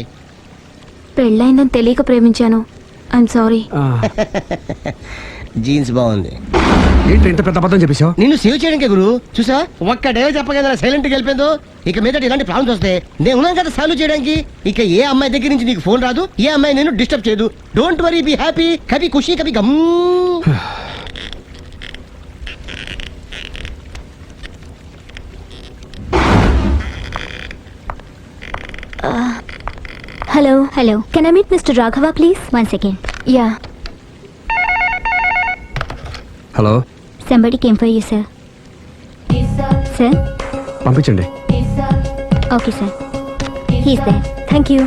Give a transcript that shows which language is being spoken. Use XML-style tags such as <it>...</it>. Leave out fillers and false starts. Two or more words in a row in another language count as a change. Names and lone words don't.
<te>పెళ్ళయిందని తెలియక ప్రేమించాను.</te> <en>I'm sorry. ఆ.</en> <te>జీన్స్ బాగుంది. ఏంటి ఇంత పెద్ద అబద్ధం చెప్పేశావు? నిన్ను సేవ్ చేయడానికి గురు, చూసా ఒక్క డే చెప్పగల సైలెంట్ గా వెళ్ళిపోయిందో. ఇక మీద ఇలాంటి ప్రాబ్లమ్స్ వస్తే నేను ఉన్నాను కదా సాల్వ్ చేయడానికి. ఇక ఏ అమ్మాయి దగ్గర నుంచి నీకు ఫోన్ రాదు, ఏ అమ్మాయి నేను డిస్టర్బ్ చేయదు.</te> <en>Don't worry, be happy.</en> <te>కభీ ఖుషి కభీ గమ్.</te> <en>హలో. హలో, Can I meet Mister Raghava please? 1 second. యా. హలో, Somebody came for you, sir. Sir?</en> <te>పంపించండి.</te> <en>Okay, sir. He's there. Thank you.</en>